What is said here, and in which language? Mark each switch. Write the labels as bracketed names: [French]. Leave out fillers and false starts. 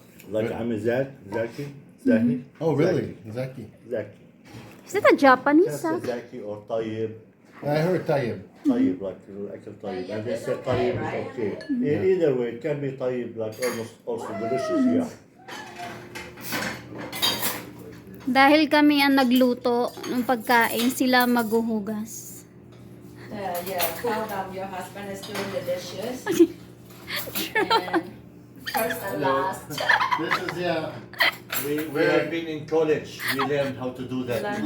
[English] Like I'm a Zaki. Zaki. Oh, really? Zaki. Zaki. Is that a Japanese? Just a Zaki or Tayyib. I heard Tayyib. Tayyib, like Tayyib. And they say Tayyib is okay. Either way, it can be Tayyib, like almost also delicious, yeah. [Filipino] Dahil kami ang nagluto ng pagkain, sila maghuhugas. [English] Yeah, tell them your husband is doing the dishes. And first and last. This is, yeah. We have been in college. We learned how to do that in